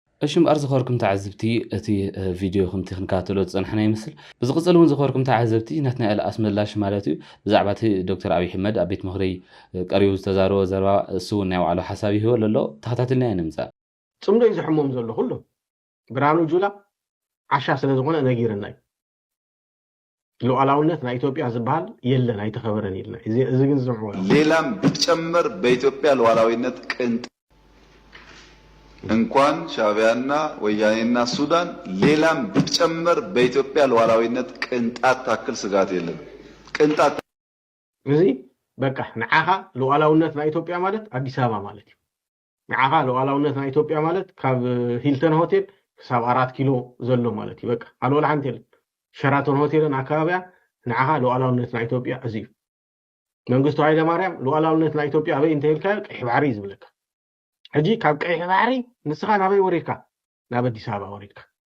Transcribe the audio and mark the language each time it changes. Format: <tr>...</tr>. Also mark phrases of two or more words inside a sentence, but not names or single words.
<ti>እሺ እምበር ዝኸበርኩም ተዓዘብቲ እቲ ቪድዮ ከምቲ ክንከታተሎ ዝፀንሐና ይመስል ብዝቕፅል እውን ዝኸበርኩም ተዓዘብቲ ናትና ኤልኣስ ምላሽ ማለት እዩ ብዛዕባ እቲ ዶክተር ኣብይ ኣሕመድ ኣብ ቤት ምክሪ ቀሪቡ ዝተዛረቦ ዘረባ እሱ እውን ናይ ባዕሉ ሓሳብ ይህቦ ኣሎ ተኸታተልና ኢና ንምፃእ ጽምዶ እዩ ዝሕሞም ዘሎ ኩሉ ብርሃኑ ጁላ ዓሻ ስለ ዝኾነ ነጊረና እዩ ሉዓላውነት ናይ ኢትዮጵያ ዝበሃል የለን ኣይተኸበረን ኢልና እዚ ግን ዝምዕዎ</ti> <am>ሌላም ቢጨመር በኢትዮጵያ ሉዓላዊነት ቅንጣት እንኳን ሻዕቢያና ወያኔና ሱዳን ሌላም ቢጨመር በኢትዮጵያ ሉዓላዊነት ቅንጣት ታክል ስጋት የለም ቅንጣት</am> <ti>እዚ በቃ ንዓኻ ሉዓላውነት ናይ ኢትዮጵያ ማለት አዲስ አበባ ማለት እዩ ንዓኻ ሉዓላውነት ናይ ኢትዮጵያ ማለት ካብ ሂልተን ሆቴል ክሳብ 4 ኪሎ ዘሎ ማለት እዩ በቃ አልወላ ሓንቲ የለን ሸራተን ሆቴልን ኣከባቢያ ንዓኻ ሉዓላውነት ናይ ኢትዮጵያ እዚ እዩ መንግስቱ ሃይለማርያም ሉዓላውነት ናይ ኢትዮጵያ ኣበይ እንተይልካ ቀይሕ ባሕሪ ዝብለካ ሕጂ ካብ ቀይሕ ባሕሪ ንስኻ ናበይ ወሪድካ ናብ አዲስ አበባ ወሪድካ</ti>